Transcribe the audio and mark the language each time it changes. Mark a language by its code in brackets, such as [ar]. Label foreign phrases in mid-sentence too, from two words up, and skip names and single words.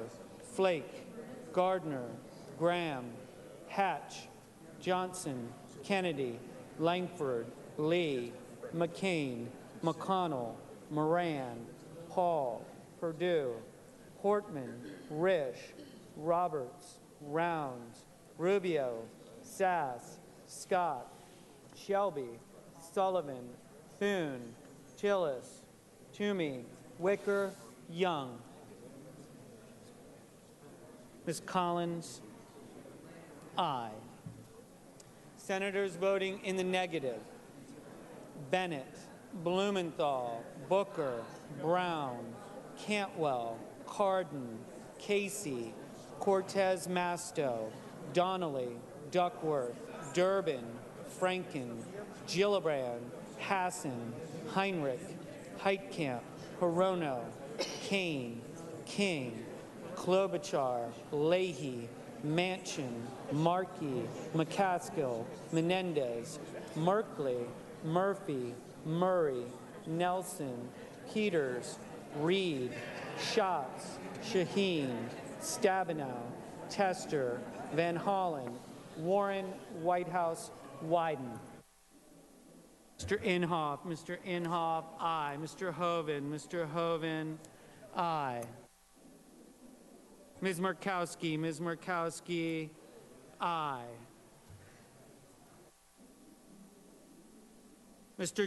[en] Flake, Gardner, Graham, Hatch, Johnson, Kennedy, Langford, Lee, McCain, McConnell, Moran, Paul, Perdue, Portman, Risch, Roberts, Rounds, Rubio, Sass, Scott, Shelby, Sullivan, Thune, Tillis, Toomey, Wicker, Young. Ms. Collins, aye. Senators voting in the negative: Bennett, Blumenthal, Booker, Brown, Cantwell, Cardin, Casey, Cortez Masto, Donnelly, Duckworth, Durbin, Franken, Gillibrand, Hassan, Heinrich, Heitkamp, Hirono, Kane, King, Klobuchar, Leahy, Manchin, Markey, McCaskill, Menendez, Merkley, Murphy, Murray, Nelson, Peters, Reed, Schatz, Shaheen, Stabenow, Tester, Van Hollen, Warren, Whitehouse, Wyden. Mr. Inhofe, aye. Mr. Hoven, aye. Ms. Murkowski, aye. Mr.